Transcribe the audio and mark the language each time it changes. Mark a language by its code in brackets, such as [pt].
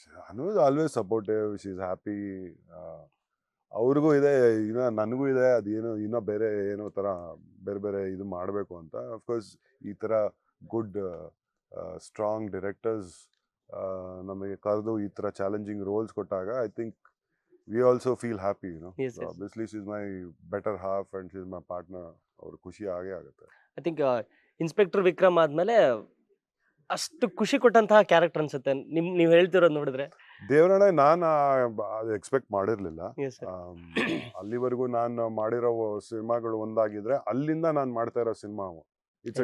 [en] Anu is always supportive, she is happy. [kn] ಅವ್ರಿಗೂ ಇದೆ, ಇನ್ನ ನನಗೂ ಇದೆ, ಅದೇನೋ ಇನ್ನೂ ಬೇರೆ ಏನೋ ಥರ ಬೇರೆ ಬೇರೆ ಇದು ಮಾಡಬೇಕು ಅಂತ. [en] of course ಈ ಥರ good strong directors [kn] ನಮಗೆ ಕರೆದು ಈ ಥರ [en] challenging roles [kn] ಕೊಟ್ಟಾಗ [en] I think we also feel happy, you know. Yes, So yes. obviously she's my better half and she's my partner. [kn] ಅವ್ರ ಖುಷಿ ಆಗೇ ಆಗುತ್ತೆ. ಐ ಥಿಂಕ್ ಇನ್ಸ್ಪೆಕ್ಟರ್ ವಿಕ್ರಮ್ ಆದ್ಮೇಲೆ ಅಷ್ಟು ಖುಷಿ ಕೊಟ್ಟಂತಹ ಕ್ಯಾರೆಕ್ಟರ್ ಅನ್ಸುತ್ತೆ ನೀವು ಹೇಳ್ತಿರೋದು ನೋಡಿದ್ರೆ. ದೇವರಾಣೆ ನಾನು ಅದು ಎಕ್ಸ್ಪೆಕ್ಟ್ ಮಾಡಿರಲಿಲ್ಲ. [en] Yes sir. [kn] ಅಲ್ಲಿವರೆಗೂ ನಾನು ಮಾಡಿರೋ ಸಿನಿಮಾಗಳು ಒಂದಾಗಿದ್ರೆ ಅಲ್ಲಿಂದ ನಾನು ಮಾಡ್ತಾ ಇರೋ ಸಿನಿಮಾ [en] it's a